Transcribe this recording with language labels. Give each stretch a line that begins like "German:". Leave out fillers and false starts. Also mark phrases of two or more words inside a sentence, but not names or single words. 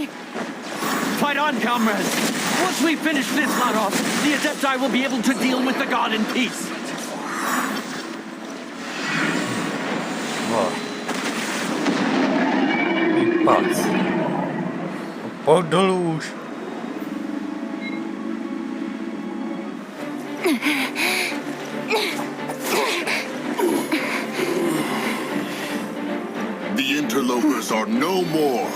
English: Fight on, comrades! Once we finish this lot off, the Adepti will be able to deal with the god in peace. Pác.
Czech: Pojď dolů už.
English: The interlopers are no more.